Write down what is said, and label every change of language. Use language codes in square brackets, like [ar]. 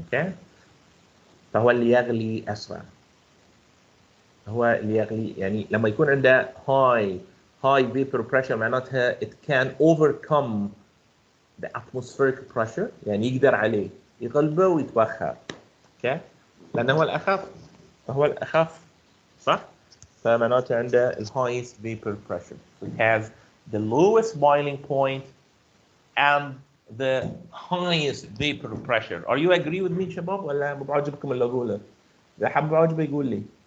[ar] Okay, فهو اللي يغلي أسرع. هو اللي يغلي يعني لما يكون عنده high vapor pressure معناتها [en] it can overcome the atmospheric pressure [ar] يعني يقدر عليه يقلبه ويتبخر. Okay, لأنه هو الأخف صح؟ فمعناته عنده [en] the highest vapor pressure. So it has the lowest boiling point and the highest vapor pressure. Are you agree with me [ar] شباب ولا مو بعجبكم اللي أقوله؟ إذا حب عجبه يقول لي.